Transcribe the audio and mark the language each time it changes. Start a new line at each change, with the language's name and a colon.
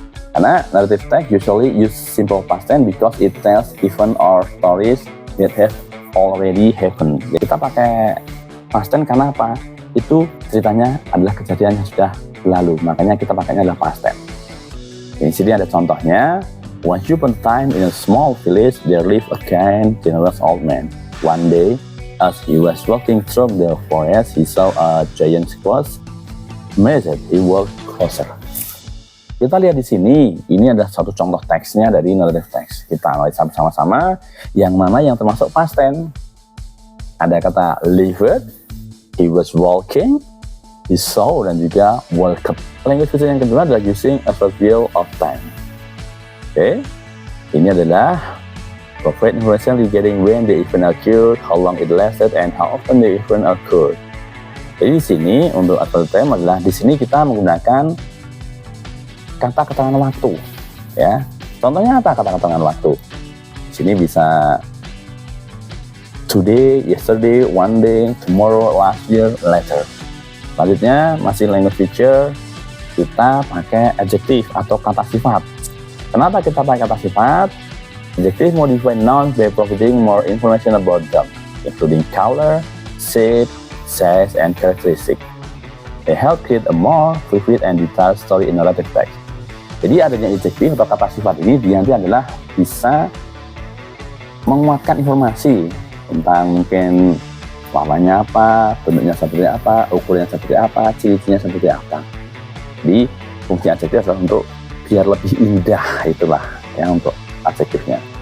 English: Karena narrative text usually use simple past tense because it tells event or stories that have already happened.
Indonesian: Jadi kita pakai past tense karena apa? Itu ceritanya adalah kejadian yang sudah lalu, makanya kita pakainya adalah past tense. Di sini ada contohnya.
English: Once upon a time in a small village there lived a kind, generous old man. One day, as he was walking through the forest, he saw a giant squash. Amazed, he walked closer.
Indonesian: Kita lihat di sini, ini ada satu contoh teksnya dari narrative text. Kita analisa bersama-sama, yang mana yang termasuk past tense. Ada kata lived, he was walking, he saw, dan juga welcome.
English: Language feature
Indonesian: yang kedua adalah
English: using a short view of time.
Indonesian: Oke, ini adalah
English: Provide information regarding when the event occurred, how long it lasted, and how often the event occurred.
Indonesian: Jadi di sini untuk adverb time adalah di sini kita menggunakan kata keterangan waktu, ya. Contohnya apa kata keterangan waktu? Di sini bisa today, yesterday, one day, tomorrow, last year, later. Selanjutnya masih language feature, kita pakai adjective atau kata sifat. Kenapa kita pakai kata sifat?
English: Adjective modify nouns by providing more information about them, including color, shape, size, and characteristic. They help create a more vivid and detailed story in narrative text.
Indonesian: Jadi adanya adjective atau kata sifat ini dia nanti adalah bisa menguatkan informasi tentang mungkin warnanya apa, bentuknya seperti apa, ukurannya seperti apa, ciri-cirinya seperti apa. Jadi fungsi adjektif adalah untuk biar lebih indah, itulah yang untuk adjektifnya.